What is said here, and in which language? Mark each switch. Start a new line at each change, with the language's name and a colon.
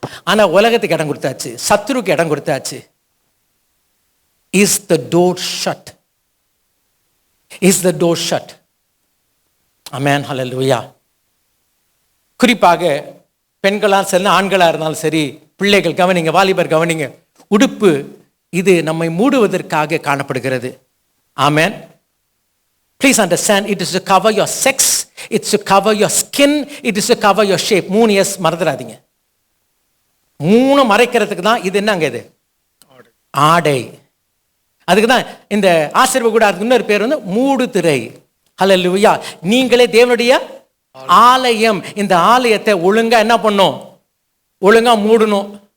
Tamil: ஆனா உலகத்துக்கு இடம் கொடுத்தாச்சு, சத்துருக்கு இடம் கொடுத்தாச்சு.
English: Is the door shut? Is the door shut?
Tamil: ஆமென், ஹல்லேலூயா. குறிப்பாக பெண்களா சரி, ஆண்களா இருந்தாலும் சரி, பிள்ளைகள் கவனிங்க, வாலிபர் கவனிங்க. உடுப்பு இது நம்மை மூடுவதற்காக காணப்படுகிறது. ஆமென்.
English: Please understand, it is to cover your sex, it's to cover your skin, it is to cover your shape.
Tamil: 3 years மறந்துடாதீங்க. 3 மறைக்கிறதுக்கு தான் இது. என்னங்க இது? ஆடை. அதுக்கு தான் இந்த ஆசீர்வாத கூடாரத்துக்கு இன்னொரு பேர் வந்து மூடு திரை. ஹல்லேலூயா. நீங்களே தேவனுடைய ஆலயம். இந்த ஆலயத்தை ஒழுங்கா என்ன பண்ணும்? ஒழுங்கா மூடணும்.